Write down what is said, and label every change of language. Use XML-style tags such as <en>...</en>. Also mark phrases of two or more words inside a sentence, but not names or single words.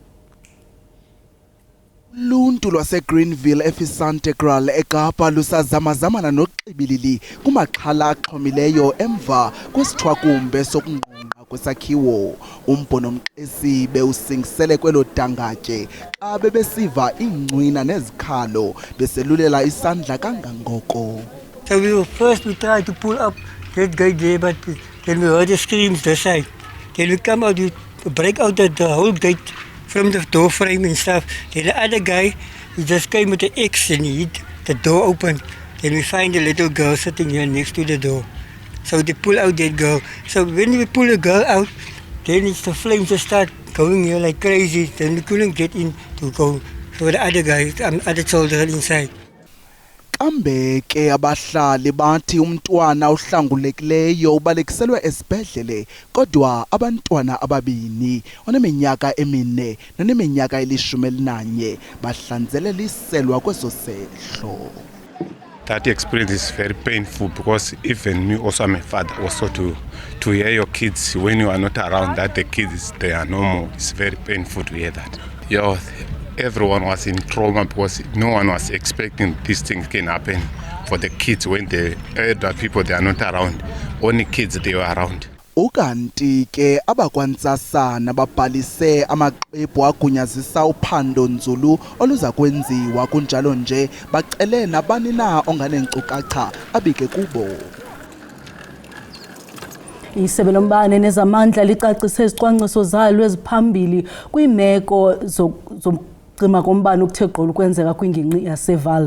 <xh>Luntu lwaseGreenville eFisante Cruz eKapa lusazamazamana noqibilili kumaxhala axhomileyo emva kwesithwakumbe sokungqongqa kwesakhiwo. Umbhono Mxesi bewusingisele kwelo dangatye xa bebesiva iingcwina nezikhalo beselulela isandla kangangoko.</xh> <en>So we tried to pull up that guy there, but then we heard the screams this side. Then we come out, we break out the whole gate from the door frame and stuff. Then the other guy, he just came with the X and he hit the door open. Then we find a little girl sitting here next to the door. So they pull out that girl. So when we pull the girl out, then it's the flames just start going here like crazy. Then we couldn't get in to go. So the other guy, other soldier inside.</en> <xh>Kambe ke abahlali bathi umntwana ohlangulekileyo ubalekiselwe esibhedlele kodwa abantwana ababini oneminyaka emine noneminyaka 11 bahlanzeleliselwa kweso sehlo.</xh> <en>That experience is very painful because even me also I'm a father also to hear your kids when you are not around that the kids they are normal. It's very painful to hear that. Everyone was in trauma because no one was expecting this thing can happen for the kids when the elder people they are not around. Only kids they were around.</en> <xh>Ukanti ke abakwantsasana babhalise amaqephu agunyazisa uphando nzulu oluza kwenziwa kunjalo nje bacele nabani na onganenkcukacha abike kubo. Isebe lombane nezamandla licacise izicwangciso zalo eziphambili kwiimeko zomcima kombane ukuthe gqolo ukwenzeka kwingingqi yaseVaal.</xh>